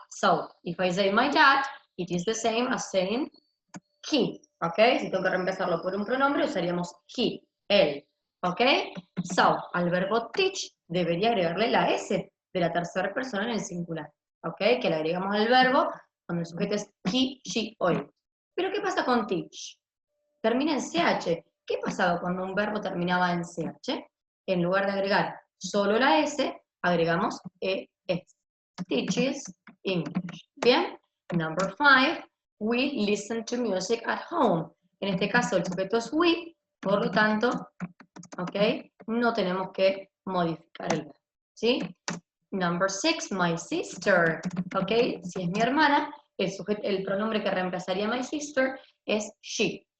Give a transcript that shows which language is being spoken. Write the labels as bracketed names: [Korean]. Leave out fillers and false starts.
[English] So, if I say my dad, it is the same as saying he, ¿ok? [Spanish] Si tengo que reemplazarlo por un pronombre, usaríamos he, él, ¿ok? So, al verbo teach debería agregarle la S de la tercera persona en el singular, ¿ok? Que le agregamos al verbo cuando el sujeto es he, she o it. Pero ¿qué pasa con teach? Termina en CH. ¿Qué pasaba cuando un verbo terminaba en CH? En lugar de agregar solo la S, agregamos ES. [English] Teaches English. [Spanish] Bien. [English] Number 5. We listen to music at home. [Spanish] En este caso el sujeto es we, por lo tanto, ¿ok? No tenemos que modificar el verbo, ¿sí? [English] Number 6, my sister, [Spanish] ¿ok? Si es mi hermana, el pronombre que reemplazaría my sister es she.